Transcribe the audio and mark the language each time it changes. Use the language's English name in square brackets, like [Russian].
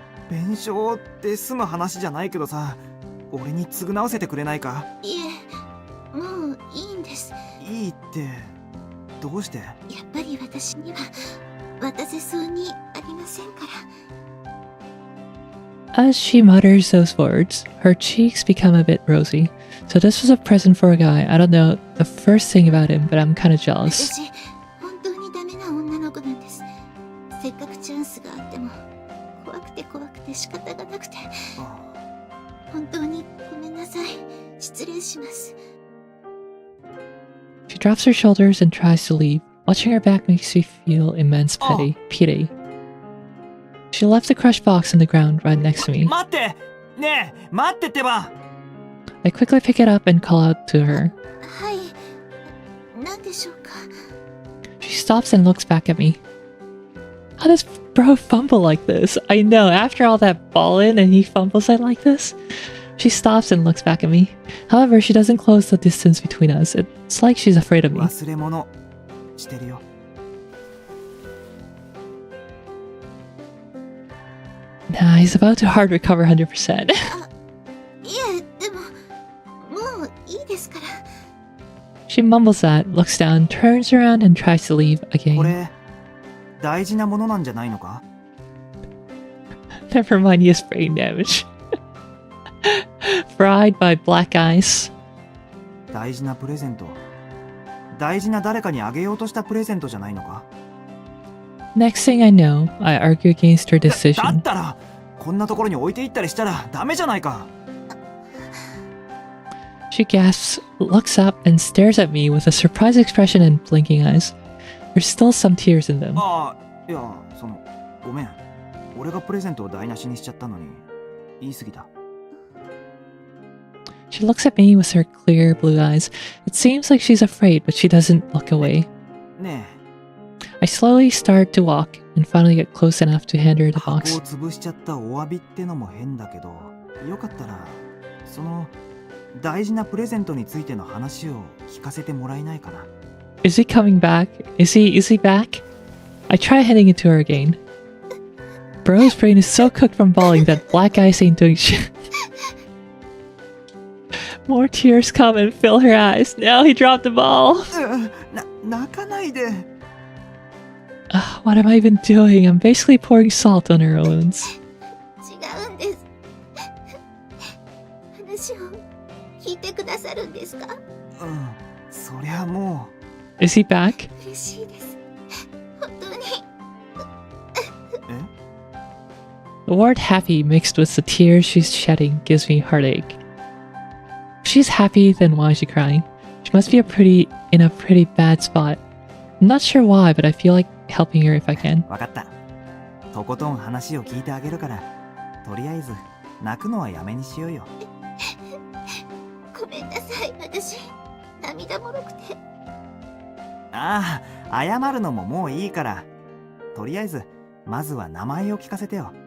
[Japanese] 弁償って済む話じゃないけどさ、俺に償わせてくれないか？いえ、もういいんです。いいって、どうして？やっぱり私には渡せそうにありませんから。 [English] As she mutters those words, her cheeks become a bit rosy. So this was a present for a guy. I don't know the first thing about him, but I'm kind of jealous. [Japanese] 私、本当にダメな女の子なんです。せっかくチャンスがあっても、怖くて仕方がなくて。本当にごめんなさい。失礼します。 [English] drops her shoulders and tries to leave. Watching her back makes me feel immense pity. She left the crushed box on the ground right next to me. [Japanese] 待って、ねえ、待ってってば。 [English] I quickly pick it up and call out to her. [Japanese] はい。何でしょうか。 [English] She stops and looks back at me. How does bro fumble like this? I know, after all that ball-in and he fumbles it like this? She stops and looks back at me. However, she doesn't close the distance between us. It's like she's afraid of me. [Japanese] 忘れ物してるよ。 [English] Nah, he's about to hard recover 100%. [Japanese] いえ、でも、もういいですから。 [English] She mumbles that, looks down, turns around and tries to leave [Japanese] こ [English] again. [Japanese] れ大事なものなんじゃないのか。 [English] Never mind, he has brain damage. Fried by black ice. [Japanese] 大事なプレゼント。大事な誰かにあげようとしたプレゼントじゃないのか。 [English] Next thing I know, I argue against her [Japanese] だ [English] decision. [Japanese] ったらこんなところに置いていったりしたらダメじゃないか。 [English] She gasps, looks up, and stares at me with a surprised expression and blinking eyes. There's still some tears in them. [Japanese] ああ、いや、ごめん。俺がプレゼントを台無しにしちゃったのに言い過ぎた。 [English] She looks at me with her clear blue eyes. It seems like she's afraid, but she doesn't look away. [Japanese] ね [English] I slowly start to walk and finally get close enough to hand her [Japanese] え、 [English] the [Japanese] 箱を [English] box. [Japanese] 潰しちゃったお詫びってのも変だけど、よかったらその大事なプレゼントについての話を聞かせてもらえないかな。 [English] Is he coming back? Is he back? I try handing it to her again. Bro's brain is so cooked from bawling that black ice ain't doing shit. More tears come and fill her eyes. Now he dropped the ball. [Japanese] 泣かないで。 [English] What am I even doing? I'm basically pouring salt on her wounds. [Japanese] 違うんです。話を聞いてくださるんですか。うん、そりゃも [English] Is he back? [Japanese] 嬉しいです。本当に。う。え？ [English] The word happy mixed with the tears she's shedding gives me heartache. If she's happy, then why is she crying? She must be in a pretty bad spot. I'm not sure why, but I feel like helping her if I can. [Japanese] わかった。とことん話を聞いてあげるから、とりあえず泣くのはやめにしようよ。ごめんなさい、私涙もろくて。ああ、謝るのももういいから。とりあえずまずは名前を聞かせてよ。